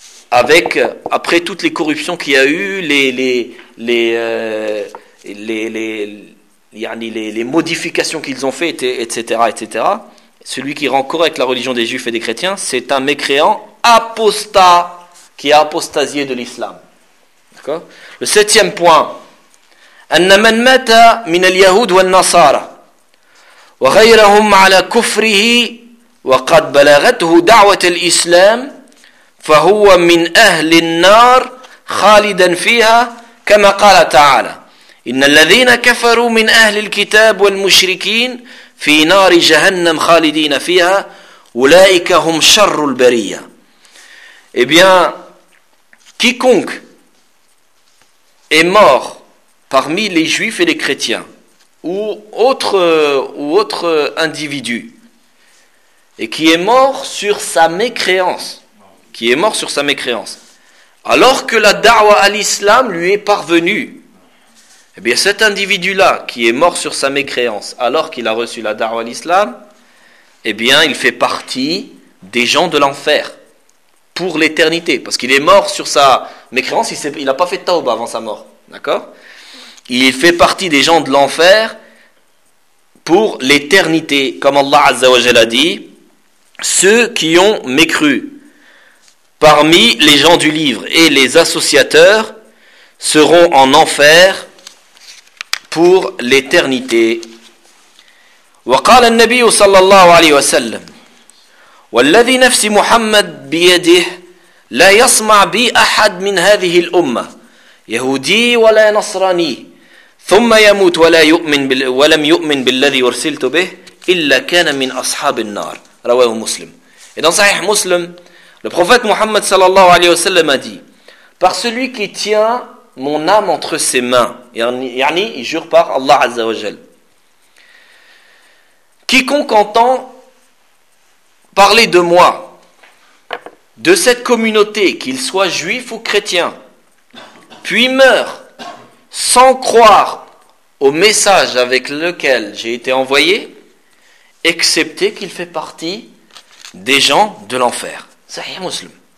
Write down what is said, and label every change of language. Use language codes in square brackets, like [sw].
[fr] Avec, après toutes les corruptions qu'il y a eu, les modifications qu'ils ont faites, etc., etc., celui qui rend correct la religion des juifs et des chrétiens, c'est un mécréant apostat qui a apostasié de l'islam. D'accord? Le septième point. [ar] أَنَّ مَنْ مَتَ مِنَ الْيَهُودِ وَالنَّصَارَ وَغَيْرَهُمْ عَلَى كُفْرِهِ وَقَدْ بَلَغَتْهُ دَعْوَةَ الْإِسْلَامِ فهو من أهل النار خالدا فيها كما قال تعالى إن الذين كفروا من أهل الكتاب والمشركين في نار جهنم خالدين فيها أولئك هم شر البرية. [fr] Eh bien, quiconque est mort parmi les juifs et les chrétiens ou autre individu et qui est mort sur sa mécréance, qui est mort sur sa mécréance, alors que la da'wa à l'islam lui est parvenue, eh bien cet individu-là, qui est mort sur sa mécréance, alors qu'il a reçu la da'wa à l'islam, eh bien il fait partie des gens de l'enfer, pour l'éternité, parce qu'il est mort sur sa mécréance, il n'a pas fait taouba avant sa mort, d'accord? Il fait partie des gens de l'enfer, pour l'éternité, comme Allah Azza wa Jalla a dit, ceux qui ont mécru, parmi les gens du livre et les associateurs seront en enfer pour l'éternité. [ar] وقال النبي صلى الله عليه وسلم والذي نفس محمد بيده لا يسمع بي احد من هذه الامه يهودي ولا نصراني ثم يموت ولا يؤمن ولم يؤمن بالذي ارسلت به الا كان من اصحاب النار رواه مسلم. [fr] Et dans Sahih Muslim, le prophète Muhammad sallallahu alayhi wa sallam a dit, par celui qui tient mon âme entre ses mains. Yani, il jure par Allah Azza wa Jal. Quiconque entend parler de moi, de cette communauté, qu'il soit juif ou chrétien, puis meurt sans croire au message avec lequel j'ai été envoyé, excepté qu'il fait partie des gens de l'enfer. Sahih Muslim.